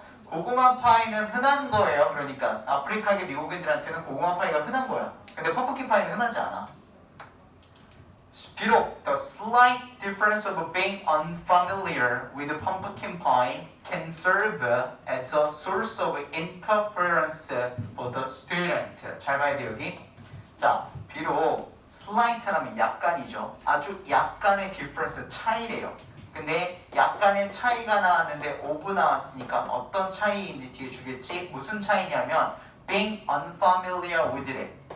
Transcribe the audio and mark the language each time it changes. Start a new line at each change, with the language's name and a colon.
Korean: 고구마 파이는 흔한 거예요. 그러니까 아프리카계 미국인들한테는 고구마 파이가 흔한 거야. 근데 펌프킨 파이는 흔하지 않아. 비록
English: the slight difference of being unfamiliar with pumpkin pie can serve as a source of interference for the student.
Korean: 잘 봐야 돼 여기. 자, 비록 slight라면 약간이죠. 아주 약간의 difference 차이래요. 근데 약간의 차이가 나왔는데 of 나왔으니까 어떤 차이인지 뒤에 주겠지. 무슨 차이냐면
English: being unfamiliar with
Korean: 래.